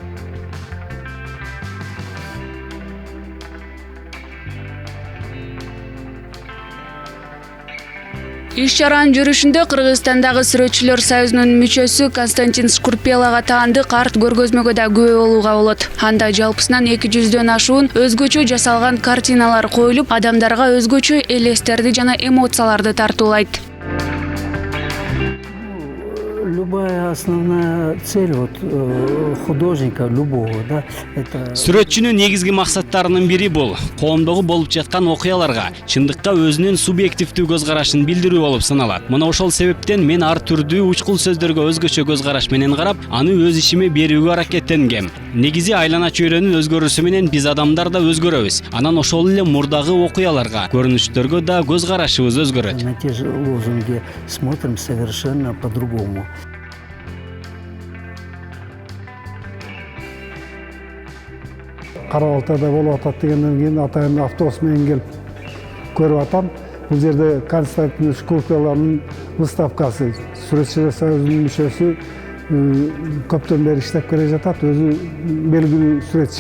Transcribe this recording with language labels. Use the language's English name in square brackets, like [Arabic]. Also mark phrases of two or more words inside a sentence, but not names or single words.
[Kyrgyz] Иш-чаранын жүрүшүндө Кыргызстандагы Сүрөтчүлөр союзунун мүчөсү Константин Шкурпелага таандык арт көргөзмөгө да күбө болууга болот. Анда жалпысынан 200дөн ашуун өзгөчө жасалган картиналар коюлуп, адамдарга өзгөчө элестерди жана эмоцияларды тартуулайт. [Russian] Любая основная цель художника любого, да, это [Kyrgyz] Сүрөтчүнүн негизги максаттарынын бири бул коомдогу болуп жаткан окуяларга чындыкка өзүнүн субъективдүү көз карашын билдирүү болуп саналат. Мына ошол себептен мен ар түрдүү учкул сөздөргө өзгөчө көз караш менен карап, аны өз ишиме берүүгө аракеттенгем. Негизи айлана чөйрөнүн өзгөрүүсү менен биз адамдар да өзгөрөбүз. Анан ошол эле мурдагы окуяларга, көрүнүштөргө да көз карашыбыз өзгөрөт. [Russian] на те же лозунги смотрим совершенно по-другому. [Kyrgyz] Кара-Балтада болуп атат дегенден кийин атайын автобус менен келип көрүп атам. Бул жерде Константин Шкурпеланын выставкасы, Сүрөтчүлөр союзунун мүчөсү, көптөн бери иштеп келе жатат, өзү белгилүү сүрөтчү.